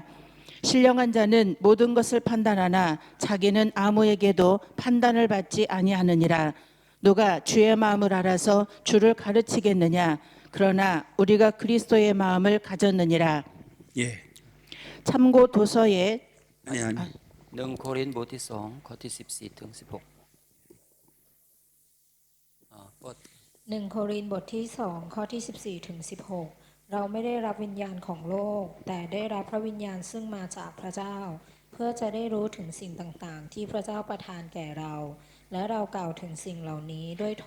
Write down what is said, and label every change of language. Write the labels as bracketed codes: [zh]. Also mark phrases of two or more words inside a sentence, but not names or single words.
[ko] 신령한 자는 모든 것을 판단하나 자기는 아무에게도 판단을 받지 아니하느니라. 누가 주의 마음을 알아서 주를 가르치겠느냐? 그러나 우리가 그리스도의 마음을 가졌느니라. 예. 참고 도서에 [th] 1 โครินธ์บทที่2ข้อที่14ถึง16 1 โครินธ์บทที่2ข้อที่14ถึง16เราไม่ได้รับวิญญาณของโลกแต่ได้รับพระวิญญาณซึ่งมาจากพระเจ้าเพื่อจะได้รู้ถึงสิ่งต่างๆที่พระเจ้าประทานแก่เราและเรากล่าวถึงสิ่งเหล่านี้ด้วยถ้